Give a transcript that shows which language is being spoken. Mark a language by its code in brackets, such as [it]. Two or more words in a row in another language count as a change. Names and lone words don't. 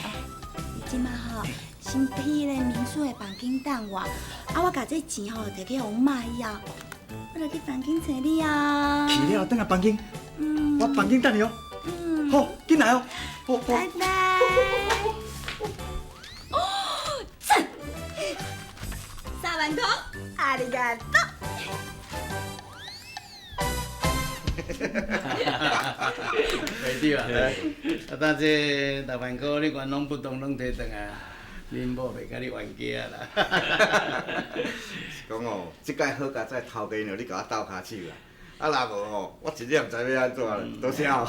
[nan] 你即马吼，先去迄个民宿的房间等我，我甲这钱吼摕去互妈以后，我就去房间找你啊。去了，等下房间。我房间等你哦。好，进来哦。拜拜。赞！3万块，ありがとう。袂对啊！但这6万块你全拢不动拢摕转来，恁某袂甲你冤家啦。是讲哦，即届好佳哉头家娘你甲我斗骹手啦，若无吼，我真正毋知要安怎啦，多谢哦。